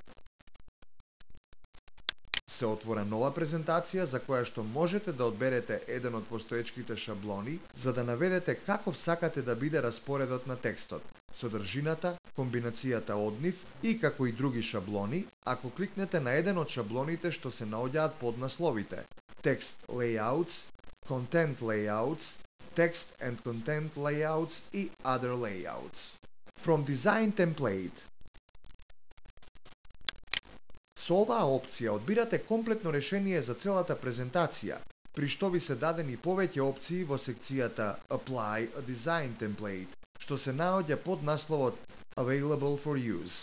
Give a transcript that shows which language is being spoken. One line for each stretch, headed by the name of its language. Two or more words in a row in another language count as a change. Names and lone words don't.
Macedonian: се отвора нова презентација за која што можете да одберете еден од постоечките шаблони за да наведете каков сакате да биде распоредот на текстот, содржината, комбинацијата од нив и како и други шаблони, ако кликнете на еден од шаблоните што се наоѓаат под насловите
English: Text Layouts, Content Layouts, Text and Content Layouts
Macedonian: и
English: Other Layouts. From Design Template.
Macedonian: Со оваа опција одбирате комплетно решение за целата презентација, при што ви се дадени повеќе опции во секцијата
English: Apply a Design Template,
Macedonian: што се наоѓа под насловот
English: Available for Use.